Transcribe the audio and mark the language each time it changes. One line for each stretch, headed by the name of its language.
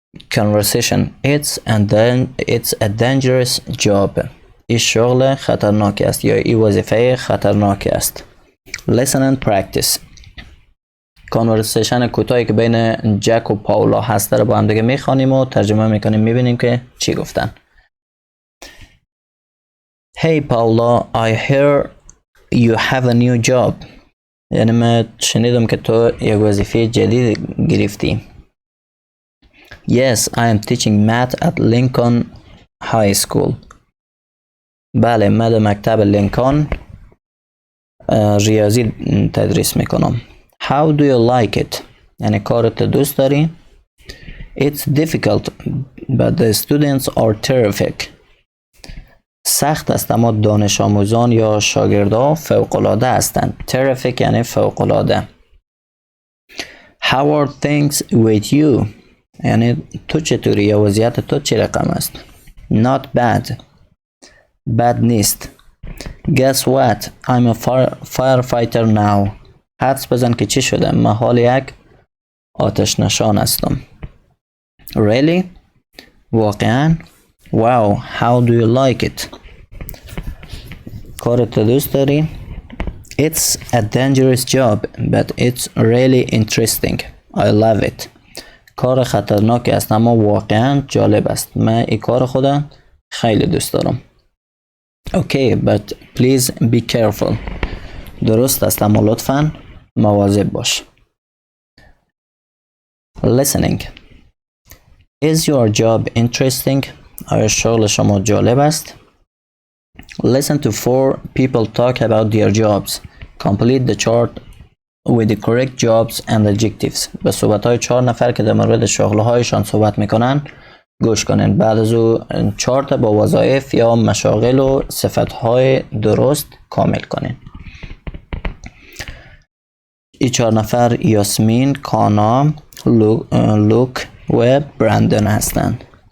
English: Conversation. It's a dangerous job.
Persian: این شغل خطرناک است یا این وظیفه خطرناک است.
English: Listen and practice.
Persian: کانورسیشن کوتاهی که بین جک و پاولا هست رو با هم دیگه میخوانیم و ترجمه میکنیم، میبینیم که چی گفتن.
English: Hey Paula, I hear you have a new job.
Persian: یعنی من شنیدم که تو یک وظیفه جدید گرفتی.
English: Yes, I am teaching math at Lincoln High School.
Persian: بله، من در مکتب لینکن ریاضی تدریس میکنم.
English: How do you like it؟
Persian: یعنی کارت دوست داری؟
English: It's difficult but the students are terrific.
Persian: سخت است اما دانش آموزان یا شاگردان فوق‌العاده هستند. Terrific یعنی فوق‌العاده.
English: How are things with you؟
Persian: یعنی تو چطوری یا وضعیت تو چه رقم است؟
English: Not bad.
Persian: بد نیست.
English: Guess what? I'm a firefighter now.
Persian: حدس بزن که چی شده؟ من حال یک آتش نشان هستم.
English: Really؟
Persian: واقعاً؟
English: Wow, how do you like it؟
Persian: کارت دوست داری؟
English: It's a dangerous job, but it's really interesting. I love it.
Persian: کار خطرناکی است اما واقعاً جالب است. من این کار خودم خیلی دوست دارم.
English: Okay, but please be careful.
Persian: درست است اما لطفاً مواظب باش.
English: Listening. Is your job interesting؟
Persian: آیا شغل شما جالب است؟
English: Listen to 4 people talk about their jobs. Complete the chart with the correct jobs and adjectives.
Persian: به صحبت‌های 4 نفر که در مورد شغل‌هایشان صحبت می‌کنن گوش کنین. بعد از او چارت با وظایف یا مشاغل و صفت‌های درست کامل کنین. این 4 نفر یاسمین، کانا، لوک و برندن هستند.